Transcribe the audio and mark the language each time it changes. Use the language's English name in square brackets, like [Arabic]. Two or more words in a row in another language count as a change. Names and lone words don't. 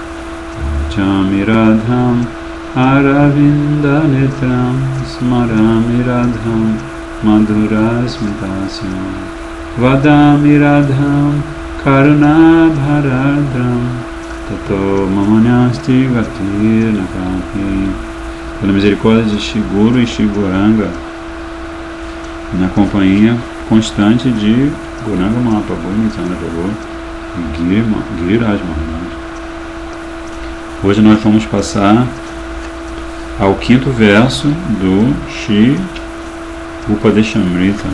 [Sanskrit] Chami Radham Aravinda Netram Smarami Radham Madhura Smitasyam Vadami Radham Karuna Bharadram Tato Mamanyasti Gatir Nakati. [Portuguese] Pela misericórdia de Shri Guru e Shri Gauranga, na companhia constante de Gauranga Mahaprabhu, Nityananda Prabhu e Giriraj Maharaj. Hoje nós vamos passar ao quinto verso do Shri Upadeshamrita.